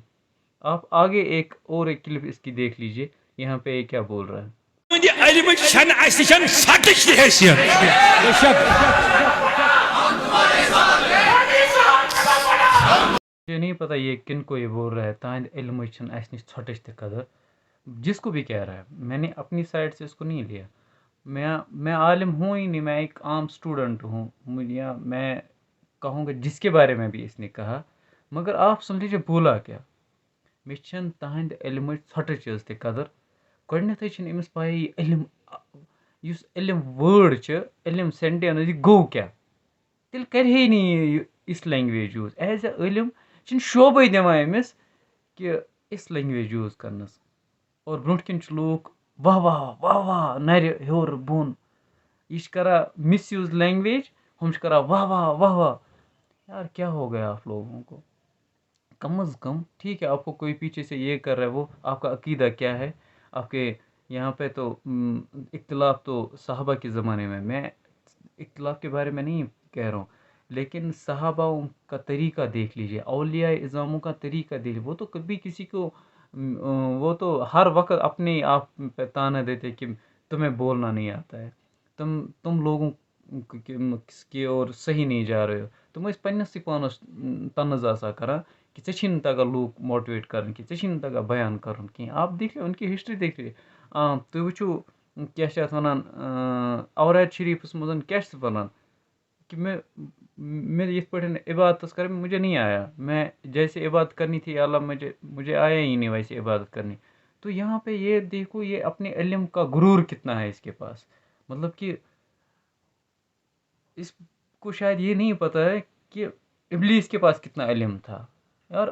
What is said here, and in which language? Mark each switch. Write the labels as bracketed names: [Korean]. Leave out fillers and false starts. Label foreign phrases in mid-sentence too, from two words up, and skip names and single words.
[Urdu] آپ آگے ایک کلپ اس کی دیکھ لیجئے، یہاں پہ یہ کیا بول رہا ہے. مجھے نہیں پتا یہ کن کو یہ بول رہا ہے [Kashmiri] تاند علم چھن اس نش ژھٹش تہ قدر، [Urdu] جس کو بھی کہہ رہا ہے. میں نے اپنی سائڈ سے اس کو نہیں لیا. میں عالم ہوں ہی نہیں، میں ایک عام اسٹوڈنٹ ہوں. میں کہوں گا جس کے بارے میں بھی اس نے کہا، مگر آپ سن لیجیے بولا کیا. [Kashmiri] مے چھن تہند علم ژھٹش تہ قدر. گۄڈنیتھٕے چھنہٕ أمِس پَیی علم یُس علم وٲڈ چھِ، علم سینٹینس یہِ گوٚو کیٛاہ. تیٚلہِ کَرِ ہے نہٕ یہِ یِژھ [English] language use. as a [Kashmiri] عٲلِم چھِنہٕ شوبٕے دِوان أمِس کہِ یِژھ [English] language use [Kashmiri] کَرنَس. اور برونٛٹھ کِنۍ چھِ لوٗکھ واہ واہ واہ واہ نَرِ ہیوٚر بۄن. یہ چھِ کران [English] misuse language, [Kashmiri] ہم چھِ کران واہ واہ واہ واہ. [Urdu] یار کیا ہو گیا آپ لوگوں کو. کم از کم ٹھیک ہے آپ کو کوئی پیچھے سے یہ کر رہا ہے، وہ آپ کا عقیدہ کیا ہے. آپ کے یہاں پہ تو اختلاف تو صحابہ کے زمانے میں اختلاف کے بارے میں نہیں کہہ رہا ہوں، لیکن صحابہ کا طریقہ دیکھ لیجئے، اولیاء اعظاموں کا طریقہ دیکھ لیجئے. وہ تو کبھی کسی کو وہ تو ہر وقت اپنے آپ پہ تانا دیتے کہ تمہیں بولنا نہیں آتا ہے، تم لوگوں کی اور صحیح نہیں جا رہے ہو. [Kashmiri] تم ٲسۍ پنٛنِسٕے پانَس طنز آسان کران کہ ژےٚ چھی نہٕ تگان لوٗکھ ماٹِویٹ کَرٕنۍ کینٛہہ، ژےٚ چھی نہٕ تگان بیان کَرُن کینٛہہ. [Urdu] آپ دیکھ لیں ان کی ہسٹری دیکھ لیں. [Kashmiri] تُہۍ وٕچھِو کیٛاہ چھِ اَتھ وَنان اوراد شریٖفَس منٛز کیٛاہ چھِ وَنان کہ میں یِتھ پٲٹھۍ عبادت کریں [Urdu] مجھے نہیں آیا، میں جیسے عبادت کرنی [Kashmiri] تھی اللہ مجھے آیا ہی نہیں ویسے عبادت کرنی. [Urdu] تو یہاں پہ یہ دیکھو یہ اپنے علم کا غرور کتنا ہے اس کے پاس. مطلب کہ اس کو شاید یہ نہیں پتہ ہے کہ ابلیس کے پاس کتنا علم تھا یار.